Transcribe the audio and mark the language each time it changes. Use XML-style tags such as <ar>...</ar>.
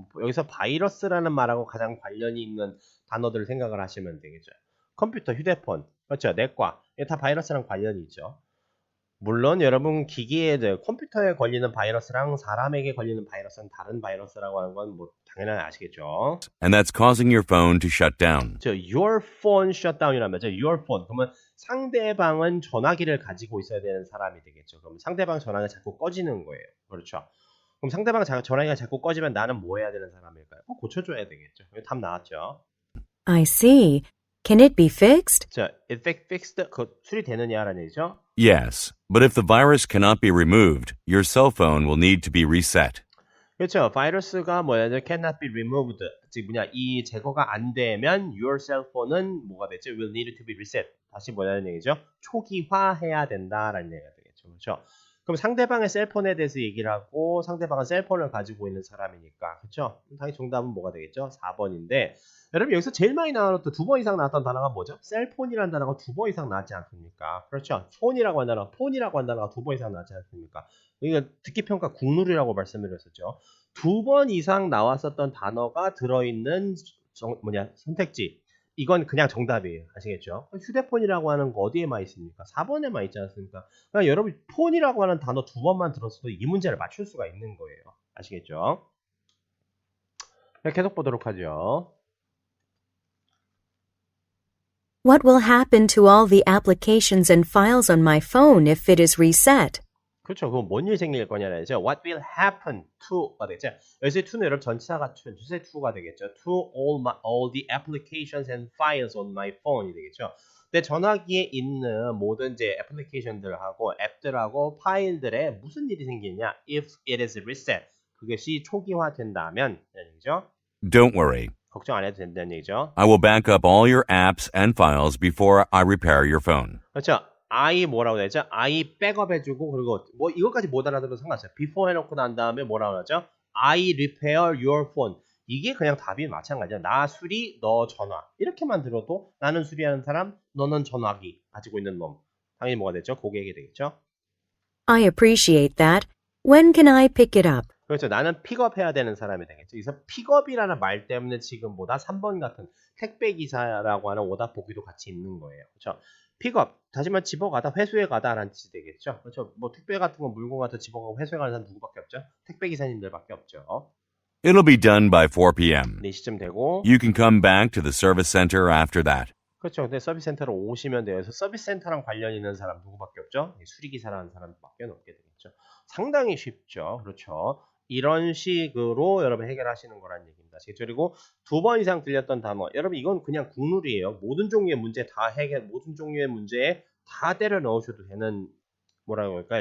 <ko>여기서 바이러스라는 말하고 가장 관련이 있는 단어들을 생각을 하시면 되겠죠. 컴퓨터, 휴대폰, 그렇죠. 내과, 이게 다 바이러스랑 관련이 있죠. 물론 여러분 컴퓨터에 걸리는 바이러스랑 사람에게 걸리는 바이러스는 다른 바이러스라고 하는 건 뭐 당연히 아시겠죠.</ko> <en>And that's causing your phone to shut down. Your phone shutdown</en> <ko>이라는 말이죠.</ko> <en>Your phone.</en> <ko>그러면 상대방은 전화기를 가지고 있어야 되는 사람이 되겠죠. 그럼 상대방 전화기가 자꾸 꺼지는 거예요. 그렇죠. 그럼 상대방 전화기가 자꾸 꺼지면 나는 뭐 해야 되는 사람일까요? 고쳐줘야 되겠죠. 여기 답 나왔죠.</ko> <en>I see. Can it be fixed?</en> <ko>자, fixed 수리되느냐라는 얘기죠.</ko> <en>Yes, but if the virus cannot be removed, your cell phone will need to be reset.</en> <ko>그렇죠. 바이러스가</ko> <en>cannot be removed.</en> <ko>즉 이 제거가 안 되면</ko> <en>your cell phone</en> <ko>은 뭐가 되죠?</ko> <en>will need to be reset.</en> <ko>다시 뭐라는 얘기죠? 초기화해야 된다라는 얘기가 되겠죠. 그렇죠. 그럼 상대방의 셀폰에 대해서 얘기를 하고 상대방은 셀폰을 가지고 있는 사람이니까. 그렇죠? 당연히 정답은 뭐가 되겠죠? 4번인데 여러분 여기서 제일 많이 나왔던 2번 이상 나왔던 단어가 뭐죠? 셀폰이라는 단어가 2번 이상 나왔지 않습니까? 그렇죠? 폰이라고 한 단어가 2번 이상 나왔지 않습니까? 이거 듣기평가 국룰이라고 말씀을 드렸었죠. 2번 이상 나왔었던 단어가 들어있는 선택지. 이건 그냥 정답이에요. 아시겠죠? 휴대폰이라고 하는 거 어디에만 있습니까? 4번에만 있지 않습니까? 그러니까 여러분 폰이라고 하는 단어 2번만 들었어도 이 문제를 맞출 수가 있는 거예요. 아시겠죠? 계속 보도록 하죠.</ko> <en>What will happen to all the applications and files on my phone if it is reset?</en> <ko>그렇죠. 그럼 뭔 일이 생길 거냐죠.</ko> <en>What will happen to가</en> <ko>되죠. 여기서 to는 여러분 전치사가 주세 to가 되겠죠.</ko> <en>To all the applications and files on my phone이</en> <ko>되겠죠. 내 전화기에 있는 모든 애플리케이션들하고 앱들하고 파일들에 무슨 일이 생기냐?</ko> <en>If it is reset.</en> <ko>그것이 초기화된다면 얘기죠.</ko> <en>Don't worry.</en> <ko>걱정 안 해도 된다는 얘기죠.</ko> <en>I will back up all your apps and files before I repair your phone.</en> <ko>그렇죠. I 뭐라고 되죠? I 백업 해주고 그리고 뭐 이것까지 못 알아들어도 상관없어요. Before 해놓고 난 다음에 뭐라고 하죠?</ko> <en>I repair your phone.</en> <ko>이게 그냥 답이 마찬가지야. 나 수리, 너 전화. 이렇게만 들어도 나는 수리하는 사람, 너는 전화기 가지고 있는 놈. 당연히 뭐가 되죠? 고객이 되겠죠.</ko> <en>I appreciate that. When can I pick it up?</en> <ko>그렇죠. 나는 픽업해야 되는 사람이 되겠죠. 그래서 픽업이라는 말 때문에 지금보다 3번 같은 택배기사라고 하는 오답 보기도 같이 있는 거예요. 그렇죠. 픽업, 다시 말해 집어가다, 회수해 가다라는 뜻이 되겠죠. 그렇죠. 뭐 택배 같은 거 물건 같은 거 집어가고 회수해 가는 사람 누구밖에 없죠? 택배기사님들밖에 없죠.</ko> <en>It'll be done by 4 p.m.</en> <ko>4시쯤 되고</ko> <en>You can come back to the service center after that.</en> <ko>그렇죠. 근데 서비스 센터로 오시면 돼요. 그래서 서비스 센터랑 관련 있는 사람 누구밖에 없죠? 수리기사라는 사람밖에 없게 되겠죠. 상당히 쉽죠. 그렇죠. 이런 식으로 여러분 해결하시는 거란 얘기입니다. 됩니다. 그리고 2번 이상 들렸던 단어. 여러분 이건 그냥 국룰이에요. 모든 종류의 문제 다 모든 종류의 문제에 다 때려 넣으셔도 되는 뭐라고 할까?</ko>